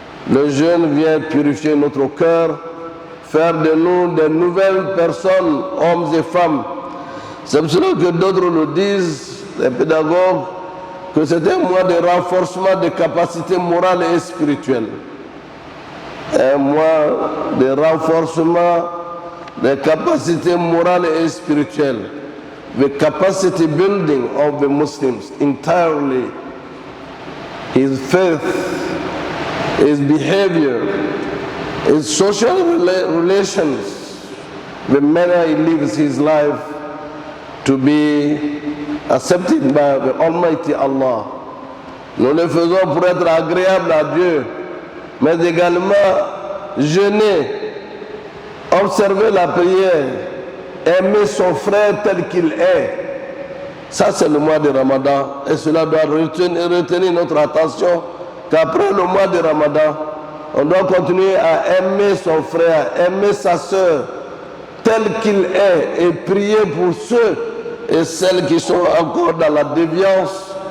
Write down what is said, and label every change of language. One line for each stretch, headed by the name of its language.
French: Le jeûne vient purifier notre cœur, faire de nous des nouvelles personnes, hommes et femmes. C'est pour cela que d'autres le disent, les pédagogues, que c'était un mois de renforcement des capacités morales et spirituelles. Un mois de renforcement des capacités morales et spirituelles.
English: The capacity building of the Muslims entirely, his faith, his behavior, his social relations, the manner he lives his life to be accepted by the Almighty Allah.
French: Nous le faisons pour être agréable à Dieu, mais également jeûner, observer la prière, aimer son frère tel qu'il est. Ça, c'est le mois de Ramadan. Et cela doit retenir notre attention qu'après le mois de Ramadan, on doit continuer à aimer son frère, aimer sa soeur tel qu'il est et prier pour ceux et celles qui sont encore dans la déviance.